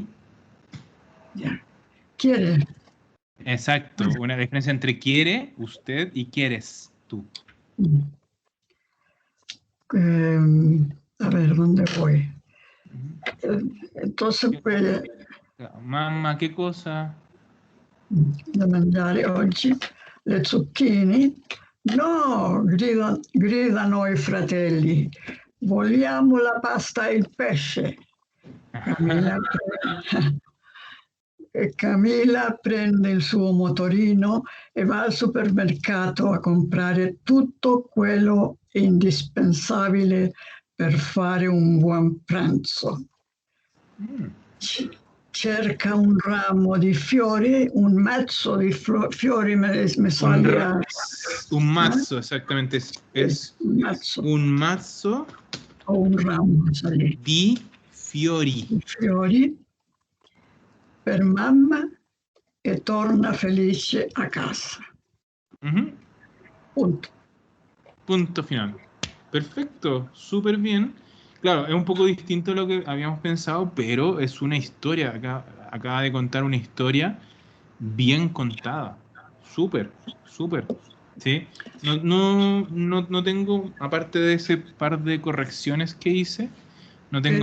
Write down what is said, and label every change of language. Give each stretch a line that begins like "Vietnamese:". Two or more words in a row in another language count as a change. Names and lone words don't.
Spanish: Ya. ¿Quiere? Exacto, una diferencia entre quiere, usted, y quieres, tú. A ver, ¿dónde voy? Entonces, pues, Mamma, ¿qué cosa?
Italian: da mangiare oggi le zucchine? No, gridano i fratelli. Vogliamo la pasta e il pesce. Camilla prende il suo motorino e va al supermercato a comprare tutto quello indispensabile per fare un buon pranzo. Cerca un ramo di fiori, un mazzo di fiori,
Spanish: me salía.
Italian: Un mazzo,
Spanish: exactamente. Es
Italian: Un mazzo un mazzo o un ramo di fiori. di fiori per mamma e torna felice a casa.
Spanish: Punto. Punto final. Perfecto, súper bien. Claro, es un poco distinto a lo que habíamos pensado, pero es una historia. Acaba de contar una historia bien contada. Súper. ¿Sí? No tengo, aparte de ese par de correcciones que hice, no tengo